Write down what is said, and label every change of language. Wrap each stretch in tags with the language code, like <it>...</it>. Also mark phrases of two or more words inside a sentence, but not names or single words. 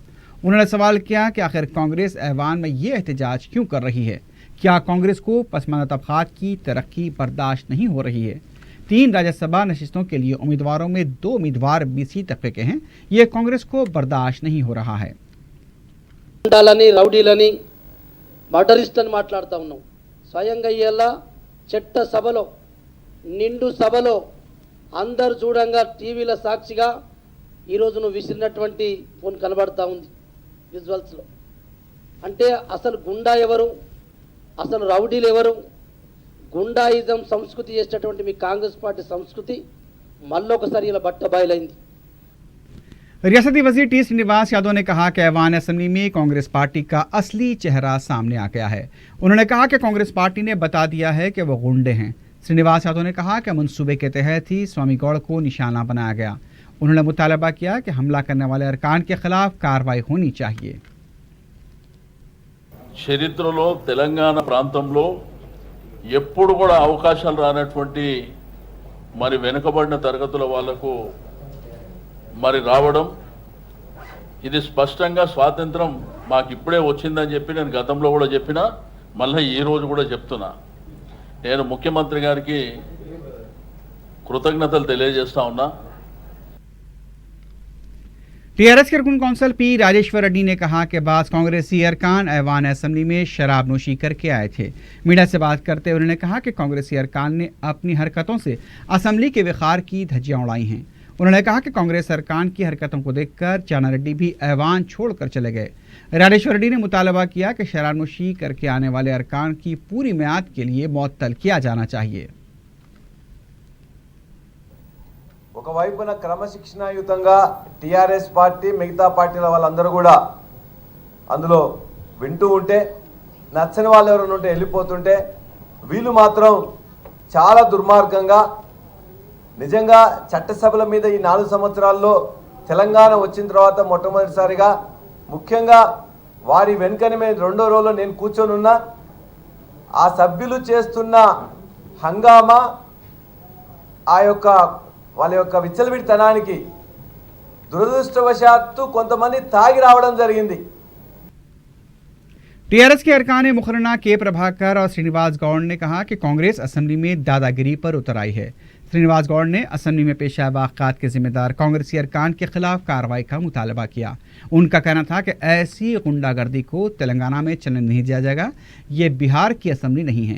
<ur>انہوں نے سوال کیا کہ آخر کانگریس ایوان میں یہ احتجاج کیوں کر رہی ہے. کیا کانگریس کو پسماندہ طبقات کی ترقی برداشت نہیں ہو رہی ہے. 3 راجیہ سبھا نشستوں کے لیے امیدواروں میں 2 امیدوار BC طبقے کے ہیں. یہ کانگریس کو برداشت نہیں ہو رہا ہے.</ur> <te>రౌడీలని మర్డరిస్ట్ని మాట్లాడుతూ ఉన్నాం। స్వయంగా ఇవాళ చట్ట సభలో నిండు సభలో అందరు చూడంగా టీవీల సాక్షిగా ఈరోజు నువ్వు విసిరినటువంటి ఫోన్ కనబడతా ఉంది విజువల్స్లో। అంటే అసలు గుండా ఎవరు, అసలు రౌడీలు ఎవరు, గుండాయిజం సంస్కృతి చేసేటటువంటి మీ కాంగ్రెస్ పార్టీ సంస్కృతి మళ్ళొకసారి ఇలా బట్టబయలైంది।</te> <ur>ریاستی وزیر ٹی سرینواس یادو نے کہا کہ ایوان اسمبلی میں کانگریس پارٹی کا اصلی چہرہ سامنے آ گیا ہے. انہوں نے کہا کہ کانگریس پارٹی نے بتا دیا ہے کہ وہ غنڈے ہیں. سرینواس یادو نے کہا کہ منصوبے کے تحت ہی سوامی گوڑ کو نشانہ بنایا گیا. انہوں نے مطالبہ کیا کہ حملہ کرنے والے ارکان کے خلاف کارروائی ہونی چاہیے.</ur> <te>చరిత్రలో తెలంగాణ ప్రాంతంలో ఎప్పుడు కూడా అవకాశాలు రానటువంటి మరి వెనుకబడిన తరగతుల వాళ్లకు మరి రావడం, ఇది స్పష్టంగా స్వాతంత్రం మాకు ఇప్పుడే వచ్చిందని చెప్పి నేను గతంలో కూడా చెప్పినా, మళ్ళీ ఈ రోజు కూడా చెప్తున్నా। నేను ముఖ్యమంత్రి గారికి కృతజ్ఞతలు తెలియజేస్తా ఉన్నా।</te> <ur>ٹی آر ایس کے رکن کونسل پی راجیشور ریڈی نے کہا کہ بعض کانگریسی ارکان ایوان اسمبلی میں شراب نوشی کر کے آئے تھے. میڈیا سے بات کرتے ہوئے انہوں نے کہا کہ کانگریسی ارکان نے اپنی حرکتوں سے اسمبلی کے وقار کی دھجیاں اڑائی ہیں. انہوں نے کہا کہ کانگریس ارکان کی حرکتوں کو دیکھ کر جانا ریڈی بھی ایوان چھوڑ کر چلے گئے. راجیشور ریڈی نے مطالبہ کیا کہ شراب نوشی کر کے آنے والے ارکان کی پوری میعاد کے لیے معطل کیا جانا چاہیے.</ur> <te>ఒకవైపున క్రమశిక్షణాయుతంగా టీఆర్ఎస్ పార్టీ మిగతా పార్టీల వాళ్ళందరూ కూడా అందులో వింటూ ఉంటే, నచ్చని వాళ్ళు ఎవరైనా ఉంటే వెళ్ళిపోతుంటే, వీళ్ళు మాత్రం చాలా దుర్మార్గంగా నిజంగా చట్టసభల మీద ఈ 4 సంవత్సరాల్లో తెలంగాణ వచ్చిన తర్వాత మొట్టమొదటిసారిగా ముఖ్యంగా వారి వెనుకనే మేము రెండో రోజులో నేను కూర్చొని ఉన్నా, ఆ సభ్యులు చేస్తున్న హంగామా ఆ యొక్క వాళ్ళ యొక్క విచ్చలవిడితనానికి దురదృష్టవశాత్తు కొంతమంది తాగి రావడం జరిగింది.</te> <ur>ٹی آر ایس کے ارکان مقننہ کے پربھاکر اور سرینواس گوڑ نے کہا کہ کانگریس اسمبلی میں داداگیری پر اتر آئی ہے. سرینواس گوڑ نے اسمبلی میں پیش آئے واقعات کے ذمہ دار کانگریسی ارکان کے خلاف کارروائی کا مطالبہ کیا. ان کا کہنا تھا کہ ایسی غنڈہ گردی کو تلنگانہ میں چلنے نہیں دیا جائے گا، یہ بہار کی اسمبلی نہیں ہے.</ur>